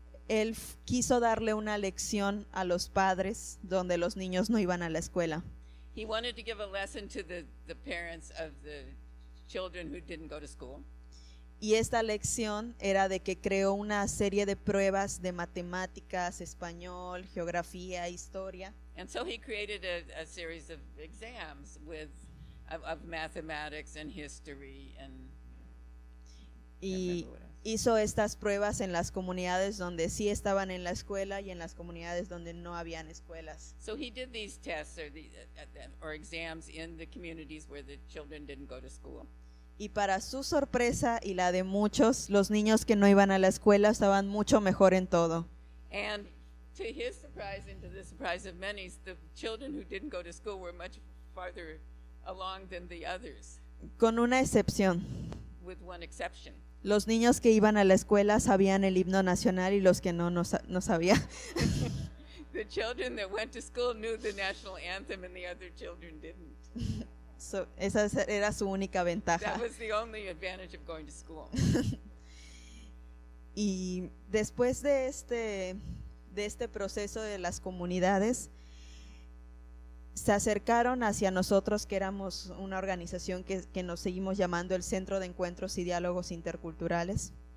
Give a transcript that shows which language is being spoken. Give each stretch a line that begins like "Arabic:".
Spanish: él quiso darle una lección a los padres donde los niños no iban a la escuela.
English: He wanted to give a lesson to the parents of the children who didn't go to school.
Spanish: Y esta lección era de que creó una serie de pruebas de matemáticas, español, geografía, historia.
English: And so he created a series of exams of mathematics and history and
Spanish: Y hizo estas pruebas en las comunidades donde sí estaban en la escuela y en las comunidades donde no habían escuelas.
English: so he did these tests or exams in the communities where the children didn't go to school.
Spanish: Y para su sorpresa y la de muchos, los niños que no iban a la escuela estaban mucho mejor en todo.
English: And to his surprise and to the surprise of many, the children who didn't go to school were much farther along than the others,
Spanish: Con una excepción.
English: with one exception.
Spanish: Los niños que iban a la escuela sabían el himno nacional y los que no sabían.
English: The children that went to school knew the national anthem and the other children didn't.
Spanish: Esa era su única ventaja.
English: That was the only advantage of going to school.
Spanish: Y después de este proceso de las comunidades, se acercaron hacia nosotros, que éramos una organización que nos seguimos llamando el Centro de Encuentros y Diálogos Interculturales.